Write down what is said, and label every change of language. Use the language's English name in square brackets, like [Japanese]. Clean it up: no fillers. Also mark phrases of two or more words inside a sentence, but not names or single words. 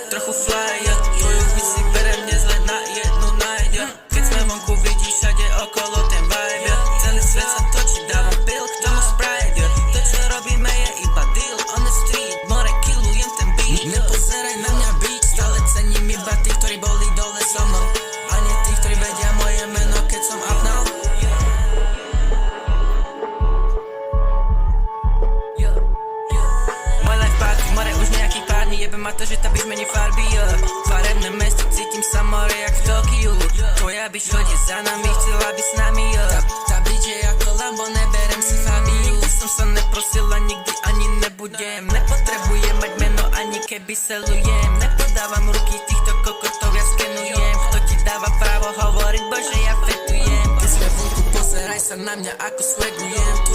[Slovak] ako fly, tvoju bitch si berem nezle na jednu night, keď sme vonku vidíš všade okolo ten vibe, celý svet sa točí, dávam pill k tomu Sprite, to čo robíme je iba [English] deal on the street, [Slovak] more killujem ten beat. Nepozeraj na mňa bitch, stále cením iba tých, ktorí boli dole so mnou, a nie tých, ktorí vedia moje meno, keď som [English] up now. [Slovak] Môj [English] life party, [Slovak] more už nejakých pár dní, jebe ma to, že tá bitch mení farby, farebné mesto, cítim sa more jak v Tokiu, tvoja bitch chodí za nami, chcela by s nami, tá bitch je ako Lambo, neberem si Fabiu, nikdy som sa neprosil a nikdy ani nebudem, nepotrebujem mať meno ani keby selujem, nepodávam ruky týchto kokotov, ja skenujem, kto ti dáva právo hovoriť, bože ja fetujem, keď sme vonku, pozeraj sa na mňa ako swagujem.